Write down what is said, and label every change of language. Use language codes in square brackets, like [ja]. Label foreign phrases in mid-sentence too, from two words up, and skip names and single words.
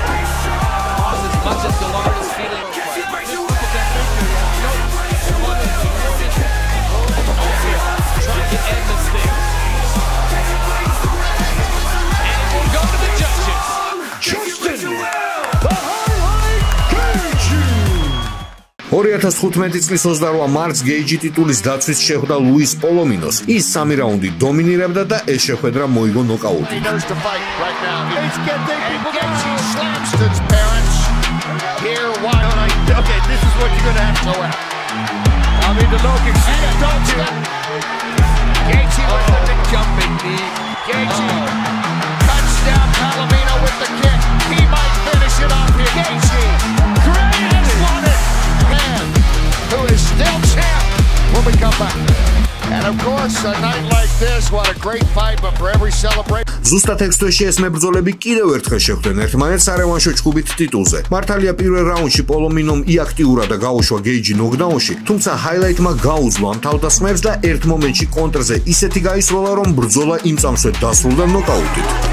[en] As much as DeLarge is feeling. Trying to end this thing. And we'll go to the judges. Justin the Highlight Gaethje. [ka] 2015 წლის 28 მარტს გეიჯი ტიტულის დაცვის შეხვდა ლუის პოლომინოს. ის 3 რაუნდი დომინირებდა და ეს შეხვედრა მოიგო ნოკაუტით. [en] Okay, this is what you're going to have to go out. I mean, the low kick, see it, don't you? Gaethje with the big jumping knee. Gaethje cuts down Palomino with the kick. He might finish it off here. Gaethje, great, has won it. Man, who is still champ when we come back. And of course, a night like this, what a great fight, but for every celebration. [ka] ზუსტად 6 თვეში ეს მებრძოლები კიდევ ერთხელ შეხვდნენ ერთმანეთს სარევანშო ჩხუბით ტიტულზე. მართალია პირველ რაუნდში პოლომინომ იაქტიურა და გაუშვა გეიჯი ნოკდაუნში, თუმცა ჰაილაითმა გაუძლო ამ თავდასხმებს და ერთ მომენტში კონტრზე ისეთი გაისროლა, რომ ბრძოლა იმ წამსვე დასრულდა ნოკაუტით.